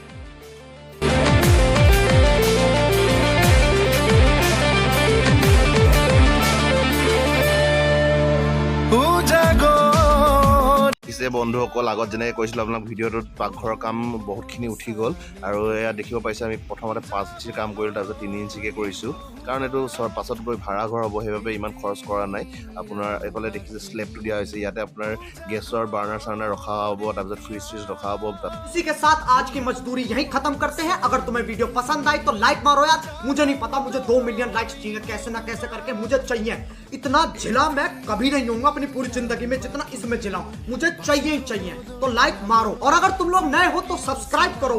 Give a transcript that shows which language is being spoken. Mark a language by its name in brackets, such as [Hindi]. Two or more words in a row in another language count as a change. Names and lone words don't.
[Assamese] বন্ধুসকল আগত যেনেকৈ কৈছিলোঁ আপোনাক ভিডিঅ'টোত পাকঘৰৰ কাম বহুতখিনি উঠি গ'ল। আৰু এয়া দেখিব পাইছে আমি প্ৰথমতে 5 ইঞ্চিৰ কাম কৰিলোঁ, তাৰপিছত 3 ইঞ্চিকৈ কৰিছোঁ। কাৰণ এইটো পাছত গৈ ভাড়া ঘৰ হ'ব, সেইবাবে ইমান খৰচ কৰা নাই। আপোনাৰ এইফালে দেখিছে স্লেবটো দিয়া হৈছে, ইয়াতে আপোনাৰ গেছৰ বাৰ্নাৰ চাৰ্নাৰ ৰখা হ'ব, তাৰপিছত ফ্ৰিজ চ্ৰিজ ৰখা হ'ব। [Hindi] इसी के साथ आज की मजदूरी यहीं खत्म करते हैं। अगर तुम्हें वीडियो पसंद आई तो लाइक मारो यार। मुझे नहीं पता, मुझे 2 [English] million likes [Hindi] चाहिए, कैसे ना कैसे करके मुझे चाहिए। इतना झिला मैं कभी नहीं होऊंगा अपनी पूरी जिंदगी में जितना इसमें झिला हूं। मुझे चाहिए ही चाहिए। तो लाइक मारो, और अगर तुम लोग नए हो तो सब्सक्राइब करो।